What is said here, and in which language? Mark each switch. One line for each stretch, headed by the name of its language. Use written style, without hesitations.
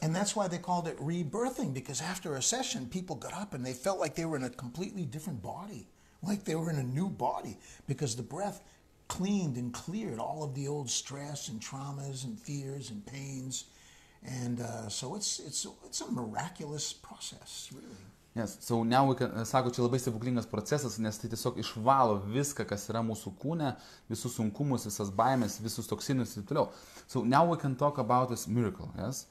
English: And that's why they called it rebirthing, because after a session, people got up and they felt like they were in a completely different body, like they were in a new body, because the breath cleaned and cleared all of the old stress and traumas and fears and pains. And so it's a miraculous process, really. Yes, so now we can,
Lithuanian: sako, čia labai stebuklingas procesas, nes tai tiesiog išvalo viską, kas yra mūsų kūne, visus sunkumus, visas baimės, visus toksinus ir toliau.
English: So now we can talk about this miracle, yes?